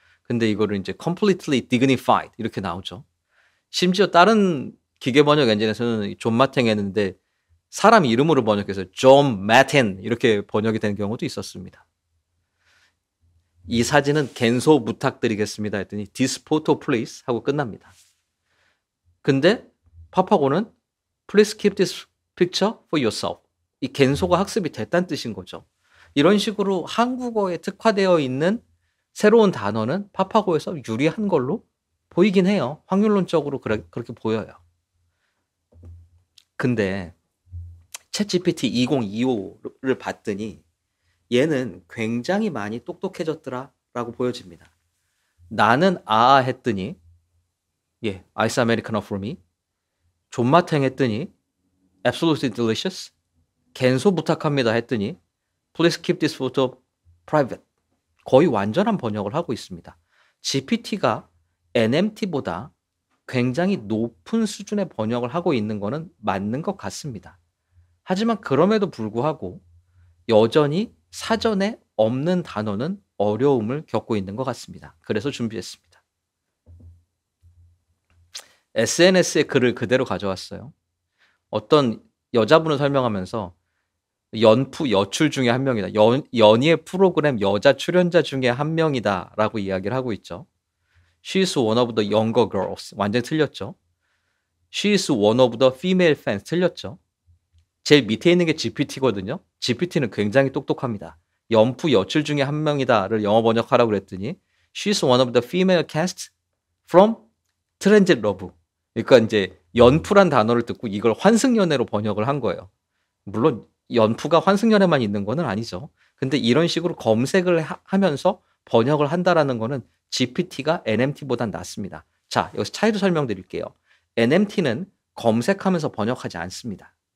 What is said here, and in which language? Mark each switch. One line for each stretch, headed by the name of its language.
Korean: 근데 이거를 이제
English: completely dignified
Korean: 이렇게 나오죠. 심지어 다른 기계 번역 엔진에서는 존맛탱 했는데 사람 이름으로 번역해서 존 마틴 이렇게 번역이 되는 경우도 있었습니다. 이 사진은 갠소 부탁드리겠습니다 했더니
English: this photo please
Korean: 하고 끝납니다. 근데 파파고는
English: please keep this picture for yourself.
Korean: 이 갠소가 학습이 됐다는 뜻인 거죠. 이런 식으로 한국어에 특화되어 있는 새로운 단어는 파파고에서 유리한 걸로 보이긴 해요. 확률론적으로 그렇게 보여요. 근데 챗GPT 2025를 봤더니 얘는 굉장히 많이 똑똑해졌더라라고 보여집니다. 나는 했더니 아이스 아메리카노
English: for me.
Korean: 존맛탱 했더니
English: absolutely delicious.
Korean: 갠소 부탁합니다 했더니
English: please keep this photo private.
Korean: 거의 완전한 번역을 하고 있습니다. GPT가 NMT보다 굉장히 높은 수준의 번역을 하고 있는 거는 맞는 것 같습니다. 하지만 그럼에도 불구하고 여전히 사전에 없는 단어는 어려움을 겪고 있는 것 같습니다. 그래서 준비했습니다. SNS에 글을 그대로 가져왔어요. 어떤 여자분을 설명하면서 연프 여출 중에 한 명이다. 연예 프로그램 여자 출연자 중에 한 명이다 라고 이야기를 하고 있죠.
English: She is one of the younger girls.
Korean: 완전히 틀렸죠.
English: She is one of the female fans.
Korean: 틀렸죠. 제일 밑에 있는 게 GPT거든요. GPT는 굉장히 똑똑합니다. 연프 여출 중에 한 명이다를 영어 번역하라고 그랬더니
English: She is one of the female cast from Transit Love.
Korean: 그러니까 이제 연프란 단어를 듣고 이걸 환승연애로 번역을 한 거예요. 물론 연프가 환승연애만 있는 거는 아니죠. 근데 이런 식으로 검색을 하면서 번역을 한다라는 거는 GPT가 NMT보단 낫습니다. 자, 여기서 차이도 설명드릴게요. NMT는 검색하면서 번역하지 않습니다.